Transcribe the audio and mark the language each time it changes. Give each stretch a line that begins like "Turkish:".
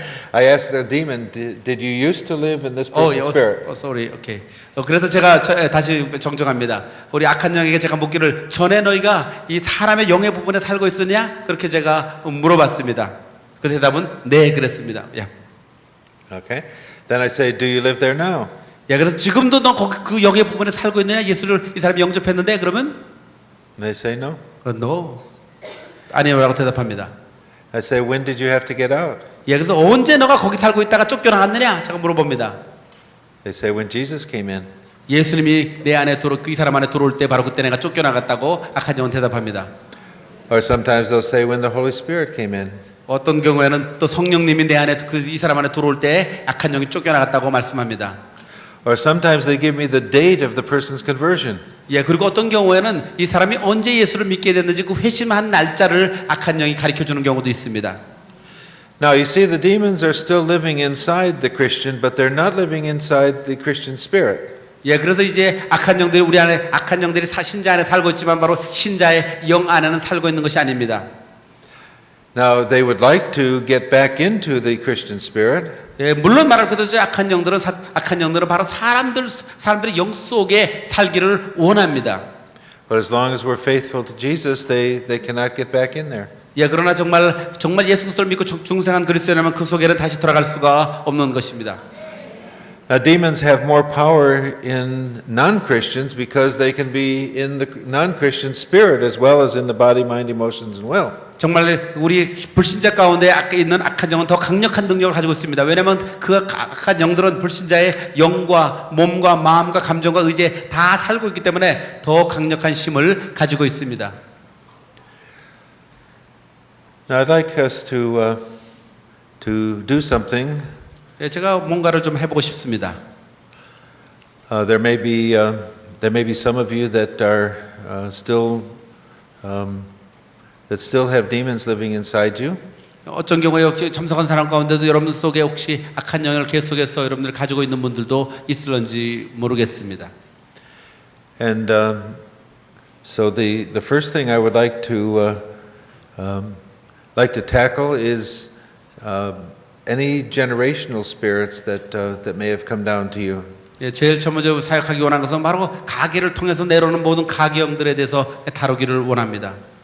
English: I asked the demon, did you used to live in this person's spirit? Sorry. Okay.
Korean: 그래서 제가 다시 정정합니다. 우리 악한 영에게 제가 묻기를 전에 너희가 이 사람의 영의 부분에 살고 있었냐? 그렇게 제가 물어봤습니다. 그 대답은 네 그랬습니다. 야.
English: Okay. Then I say, do you live there now?
Korean: 야, 그래서 지금도 너 거기 그 영의 부분에 살고 있느냐? 예수를 이 사람이 영접했는데 그러면
English: And they say no. No.
Korean: 아니요라고 대답합니다.
English: I say, when did you have to get out?
Korean: 예, 그래서 언제 너가 거기 살고 있다가 쫓겨나갔느냐? 제가 물어봅니다.
English: They say, when Jesus came in.
Korean: 예수님이 내 안에 이 사람 안에 들어올 때 바로 그때 내가 쫓겨나갔다고 악한 영은 대답합니다.
English: Or sometimes they'll say, when the Holy Spirit came in.
Korean: 어떤 경우에는 또 성령님이 내 안에 이 사람 안에 들어올 때 악한 영이 쫓겨나갔다고 말씀합니다.
English: Or sometimes they give me the date of the person's conversion.
Korean: 예, 그리고 어떤 경우에는 이 사람이 언제 예수를 믿게 됐는지 그 회심한 날짜를 악한 영이 가르쳐 주는 경우도 있습니다.
English: Now you see the demons are still living inside the Christian, but they're not living inside the Christian spirit.
Korean: 예, 그래서 이제 악한 영들이 우리 안에 악한 영들이 신자 안에 살고 있지만 바로 신자의 영 안에는 살고 있는 것이 아닙니다.
English: Now, they would like to get back into the Christian spirit,
Korean: 예, 물론 말할 것도 악한 영들은 바로 사람들의 영 속에 살기를 원합니다.
English: but as long as we're faithful to Jesus, they cannot get back in there.
Korean: 예, 그러나 정말 예수 그리스도를 믿고 중생한 그리스도라면 그 속에는 다시 돌아갈 수가 없는 것입니다.
English: Now, demons have more power in non-Christians because they can be in the non-Christian spirit as well as in the body, mind, emotions, and will.
Korean: 정말 우리 불신자 가운데 있는 악한 영은 더 강력한 능력을 가지고 있습니다. 왜냐하면 그 악한 영들은 불신자의 영과 몸과 마음과 감정과 의지에 다 살고 있기 때문에 더 강력한 힘을 가지고 있습니다.
English: Now, I'd like us to do something.
Korean: 예, 제가 뭔가를 좀 해보고 싶습니다.
English: There may be some of you that are that still have demons living inside you.
Korean: 어떤 경우에 혹시 참석한 사람 가운데도 여러분 속에 혹시 악한 영을 계속해서 여러분들 가지고 있는 분들도 있을런지 모르겠습니다.
English: And so the first thing I would like to tackle is any generational spirits that may have come down to you.
Korean: 예, 제일 먼저 사역하기 원한 것은 바로 가계를 통해서 내려오는 모든 가계영들에 대해서 다루기를 원합니다.